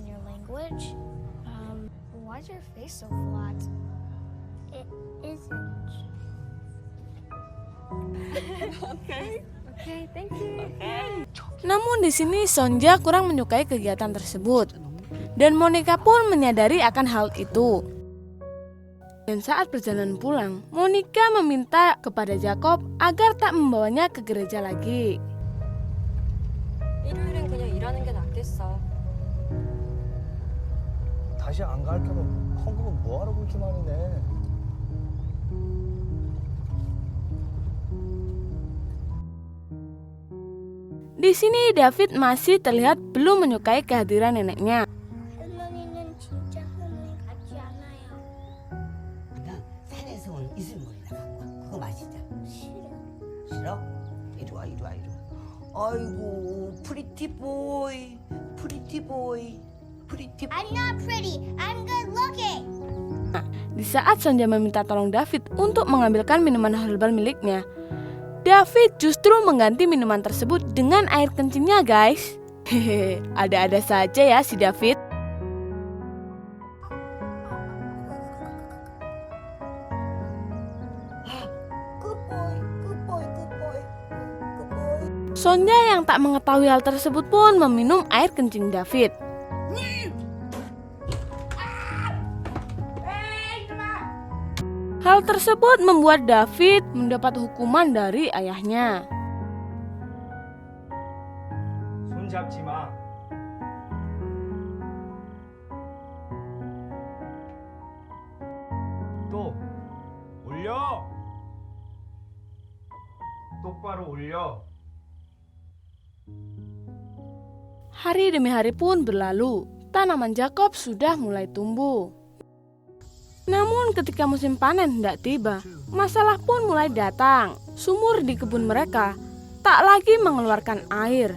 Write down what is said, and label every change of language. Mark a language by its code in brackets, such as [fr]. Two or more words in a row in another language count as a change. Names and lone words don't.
[id] Namun di sini Sonja kurang menyukai kegiatan tersebut, dan Monica pun menyadari akan hal itu. Dan saat perjalanan pulang, Monica meminta kepada Jacob agar tak membawanya ke gereja lagi. [ko] 일요일엔 그냥 일하는 게 낫겠어. 다시 안 가르쳐도 헌금은 뭐하러 그렇게 많이 내? [id] Di sini David masih terlihat belum menyukai kehadiran neneknya. [ko] 할머니는 진짜 할머니 같지 않아요. 나 산에서 온 이슬물이나 갖고 와. 그거 마시자. 싫어. 싫어? 이리 와. 아이고, [en] pretty boy. I'm not pretty. I'm good looking. [id] Di saat Sonja meminta tolong David untuk mengambilkan minuman herbal miliknya, David justru mengganti minuman tersebut dengan air kencingnya, guys. Hehehe, ada-ada saja ya si David. Sonja yang tak mengetahui hal tersebut pun meminum air kencing David. Hal tersebut membuat David mendapat hukuman dari ayahnya. [ko] 손 잡지 마. 또 올려. 똑바로 올려. [id] Hari demi hari pun berlalu, tanaman Jacob sudah mulai tumbuh. Namun ketika musim panen hendak tiba, masalah pun mulai datang. Sumur di kebun mereka tak lagi mengeluarkan air.